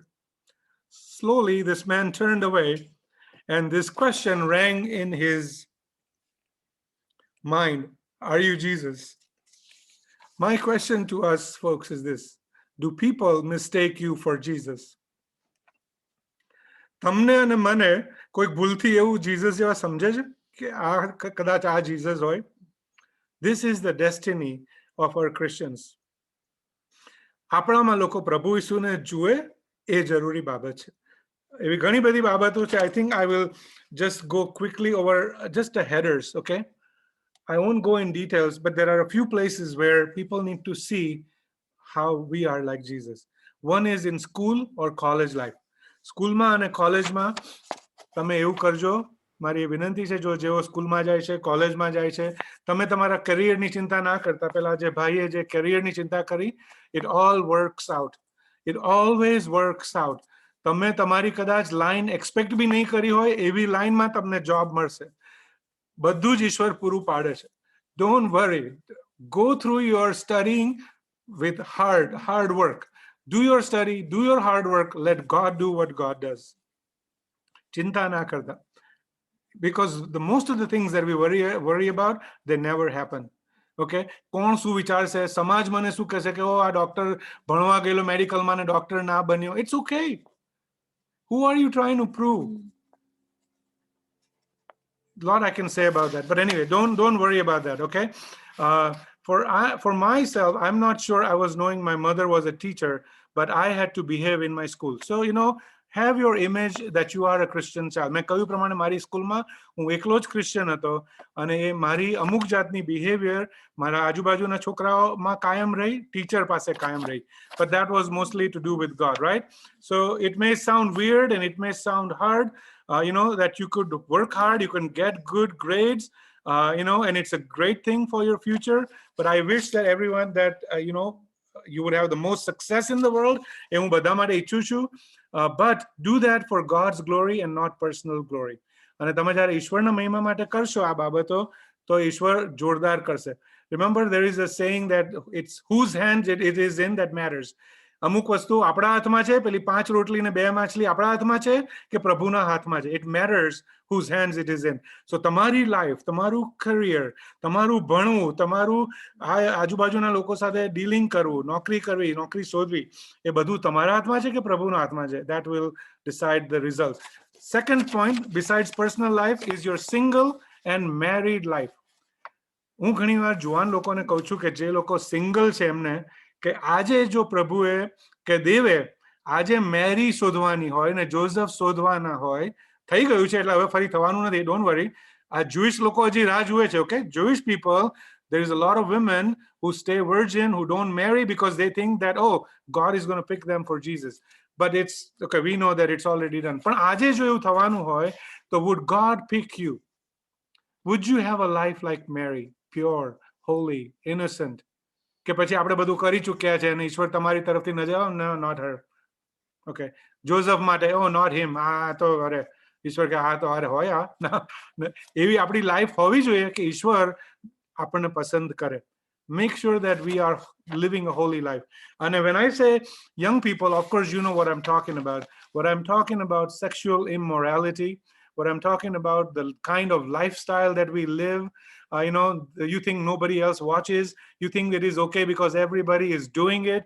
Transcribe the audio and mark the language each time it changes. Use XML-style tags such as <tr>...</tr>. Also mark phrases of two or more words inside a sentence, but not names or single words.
<en>Slowly, this man turned away, and this question rang in his mind: "Are you Jesus?" My question to us, folks, is this: do people mistake you for Jesus?</en> <gu>તમને અને મને કોઈ ભૂલથી એવું જીસસ જેવા સમજે છે કે કદાચ આ જીસસ હોય?</gu> <en>This is the destiny of our Christians.</en> <gu>આપણામાં લોકો પ્રભુ ઈસુને જુએ એ જરૂરી બાબત છે. એવી ઘણી બધી બાબતો છે.</gu> <en>I think I will just go quickly over just the headers, okay? I won't go in details, but there are a few places where people need to see how we are like Jesus. One is in school or college life.</en> <gu>સ્કૂલમાં અને કોલેજમાં તમે એવું કરજો. મારી એ વિનંતી છે, જેઓ સ્કૂલમાં જાય છે, કોલેજમાં જાય છે, તમે તમારા કરિયરની ચિંતા ના કરતા. પેલા જે ભાઈએ જે કરિયરની ચિંતા કરી,</gu> <en>it all works out. It always works out.</en> <gu>તમે તમારી કદાચ લાઈન એક્સપેક્ટ બી નહીં કરી હોય એવી લાઈનમાં તમને જોબ મળશે. બધું જ ઈશ્વર પૂરું પાડે છે.</gu> <en>Don't worry. Go through your studying with hard work. Do your study, do your hard work. Let God do what God does.</en> <gu>ચિંતા ના કરતા.</gu> <en>Because the most of the things that we worry about, they never happen.</en> <gu>Okay? કોણ શું વિચારશે? સમાજ મને શું કહેશે કે આ ડોક્ટર ભણવા ગયેલો મેડિકલમાં ને ડોક્ટર ના બન્યો.</gu> <en>It's okay. Who are you trying to prove? A lot I can say about that, but anyway, don't worry about that. Okay. For myself, I'm not sure I was knowing my mother was a teacher, but I had to behave in my school. So have your image that you are a Christian child.</en> <gu>મેં કહ્યું પ્રમાણે મારી સ્કૂલમાં હું એકલો જ ક્રિશ્ચિયન હતો, અને એ મારી અમુક જાતની બિહેવિયર મારા આજુબાજુના છોકરાઓમાં કાયમ રહી, ટીચર પાસે કાયમ રહી.</gu> <en>But that was mostly to do with God, right? So it may sound weird and it may sound hard, that you could work hard, you can get good grades, and it's a great thing for your future. But I wish that everyone that, you would have the most success in the world. But do that for God's glory and not personal glory.</en> <gu>અને તમે જ્યારે ઈશ્વરના મહિમા માટે કરશો આ બાબતો, તો ઈશ્વર જોરદાર કરશે.</gu> <en>Remember, there is a saying that it's whose hands it is in that matters.</en> <gu>અમુક વસ્તુ આપણા હાથમાં છે, પેલી 5 રોટલી ને 2 માછલી આપણા હાથમાં છે કે પ્રભુના હાથમાં છે?</gu> <en>It matters whose hands it is in.</en> <gu>So તમારી લાઈફ, તમારું કરિયર, તમારું ભણવું, તમારું આજુબાજુના લોકો સાથે ડીલિંગ કરવું, નોકરી કરવી, નોકરી શોધવી, એ બધું તમારા હાથમાં છે કે પ્રભુના હાથમાં છે?</gu> <en>That will decide the result. Second point, besides personal life, is your single and married life.</en> <gu>હું ઘણીવાર જુવાન લોકોને કહું છું કે જે લોકો સિંગલ છે એમને કે આજે જો પ્રભુએ કે દેવે આજે મેરી શોધવાની હોય ને જોઝફ શોધવાના હોય, થઈ ગયું છે એટલે હવે ફરી થવાનું નથી.</gu> <en>Don't worry.</en> <gu>આ જુઈશ લોકો હજી રાહ જુએ છે. ઓકે,</gu> <en>Jewish people, There is a lot of women who stay virgin, who don't marry because they think that, oh, God is going to pick them for Jesus. But it's okay, we know that it's already done.</en> <gu>પણ આજે જો એવું થવાનું હોય તો</gu> <en>would God pick you? Would you have a life like Mary, pure, holy, innocent?</en> <gu>કે પછી આપણે બધું કરી ચૂક્યા છે અને ઈશ્વર તમારી તરફથી નજર,</gu> <en>no, not her.</en> <gu>Okay, જોસફ માટે,</gu> <en>oh, not him.</en> <gu>આ તો અરે ઈશ્વર કે આ તો અરે હોય એવી આપણી લાઈફ હોવી જોઈએ કે ઈશ્વર આપણને પસંદ કરે.</gu> <en>Make sure that we are living a holy life. And when I say young people, of course, you know what I'm talking about. What I'm talking about, sexual immorality. What I'm talking about, the kind of lifestyle that we live. You think nobody else watches. You think it is okay because everybody is doing it.</en>